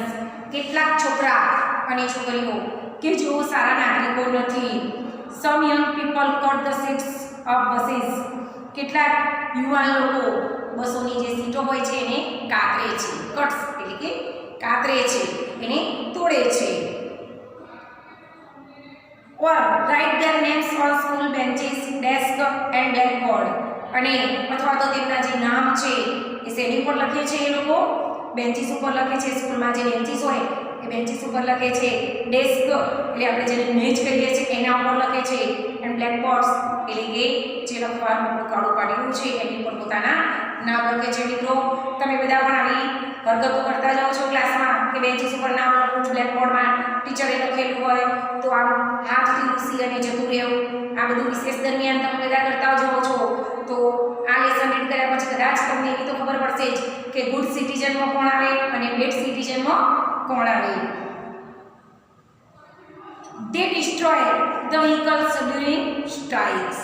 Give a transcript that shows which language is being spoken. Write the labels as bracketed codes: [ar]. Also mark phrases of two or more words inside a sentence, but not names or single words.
[gu] કેટલાક છોકરા અને છોકરીઓ કે જેઓ સારા નાગરિકો નથી. [en] some young people cut the seats of buses. [gu] કેટલાક યુવાન લોકો બસોની જે સીટો હોય છે એને કાતરે છે. કટ્સ એટલે કે કાતરે છે, એને તોડે છે. [en] or write their names on school benches, desk and blackboard. [gu] અને અથવા તો તેમના જે નામ છે એ શેની ઉપર લખે છે, એ લોકો બેન્ચીસ ઉપર લખે છે. સ્કૂલમાં જે બેન્ચીસ હોય એ બેન્ચીસ ઉપર લખે છે. ડેસ્ક એટલે આપણે જેને મેજ કહીએ છીએ એના ઉપર લખે છે. [en] and blackboards [gu] એટલે કે જે લખવાનું કાળું પાડેલું છે એની ઉપર પોતાના નામ લખે છે. મિત્રો તમે બધા પણ આવી હરકતો કરતા જાઓ છો ક્લાસમાં કે બેન્ચીસ ઉપર નામ લખવું છું, બ્લેકબોર્ડમાં ટીચરે લખેલું હોય તો આમ હાથથી લૂસી અને જતું રહેવું. આ બધું વિશેષ દરમિયાન તમે બધા કરતા જાઓ છો. તો આ [en] lesson read [gu] કર્યા પછી કદાચ તમને એવી તો ખબર પડશે જ કે [en] good citizenમાં [gu] કોણ આવે અને [en] bad citizenમાં [gu] કોણ આવે. [en] They destroy the vehicles during strikes.